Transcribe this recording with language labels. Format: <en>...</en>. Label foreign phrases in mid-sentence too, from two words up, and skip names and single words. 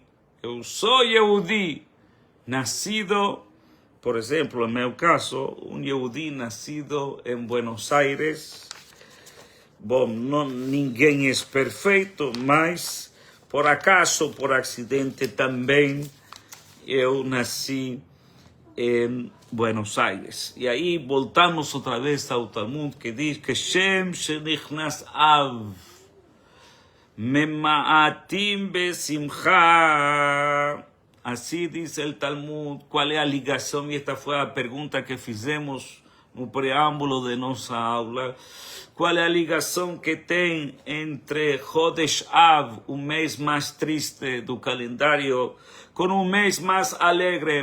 <pt>Eu sou Yehudi, nascido, por exemplo, en meu caso,</pt> <es>un Yehudi nacido en Buenos Aires.</es> <pt>Bom, ninguém é perfeito, mas por acaso, por acidente também, eu nasci em Buenos Aires. E aí voltamos outra vez ao Talmud, que diz que</pt> <he>שם שנכנס אב ממעטים בשמחה.</he> <pt>Assim diz o Talmud. Qual é a ligação? E esta foi a pergunta que fizemos no preâmbulo de nossa aula. Qual é a ligação que tem entre Chodesh Av, o mês mais triste do calendário, com um mês mais alegre?</pt>